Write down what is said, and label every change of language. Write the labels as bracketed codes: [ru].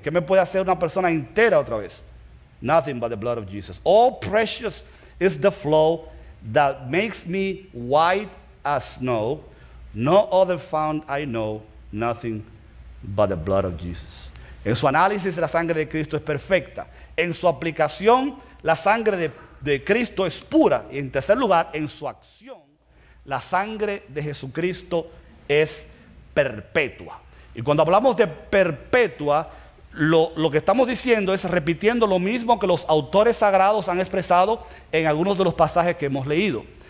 [es] ¿Qué me puede hacer una persona entera otra vez? [en] Nothing but the blood of Jesus. Oh, precious is the flow that makes me white as snow. No other fount I know, nothing but the blood of Jesus. [es] En su análisis, la sangre de Cristo es perfecta. En su aplicación, la sangre de Cristo es pura. Y en tercer lugar, en su acción, la sangre de Jesucristo es perpetua. Y cuando hablamos de perpetua, lo que estamos diciendo es repitiendo lo mismo que los autores sagrados han expresado en algunos de los pasajes que hemos leído.